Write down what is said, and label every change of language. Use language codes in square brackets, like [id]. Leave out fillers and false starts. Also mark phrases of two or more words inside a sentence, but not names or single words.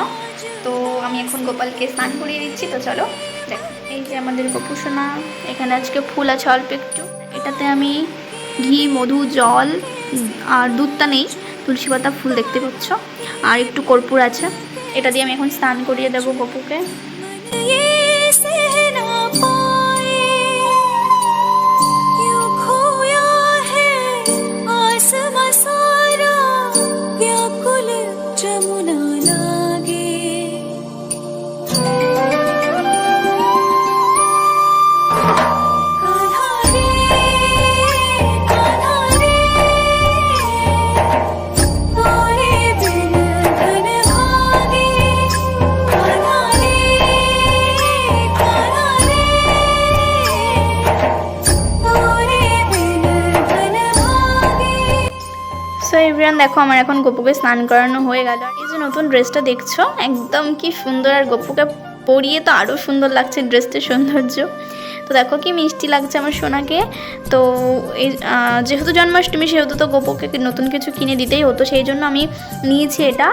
[bn] তো আমি এখন গোপালকে স্নান করিয়ে দিচ্ছি। তো চলো দেখ, এই যে আমাদের গোপুসোনা, এখানে আজকে ফুল আছে অল্প একটু। এটাতে আমি ঘি, মধু, জল আর দুধটা নেই, তুলসী পাতা, ফুল দেখতে পাচ্ছ, আর একটু কর্পূর আছে। এটা দিয়ে আমি এখন স্নান করিয়ে দেবো গপুকে। [hi] ये सह ना पाए, क्यों खोया है आसमां सारा, व्याकुल जमुना लागे। कान्हा रे कान्हा रे, तोरे बिन धन भागे। कान्हा रे कान्हा रे, तोरे बिन धन भागे। [en] so everyone, [bn] দেখো আমার এখন গপুকে স্নান করানো হয়ে গেল। আর এই যে নতুন ড্রেসটা দেখছো, একদম কি সুন্দর, আর গপুকে পরিয়ে তো আরও সুন্দর লাগছে ড্রেসটার সৌন্দর্য। তো দেখো কি মিষ্টি লাগছে আমার সোনাকে। তো এই যেহেতু জন্মাষ্টমী, সেহেতু তো গপুকে নতুন কিছু কিনে দিতেই হতো, সেই জন্য আমি নিয়েছি এটা।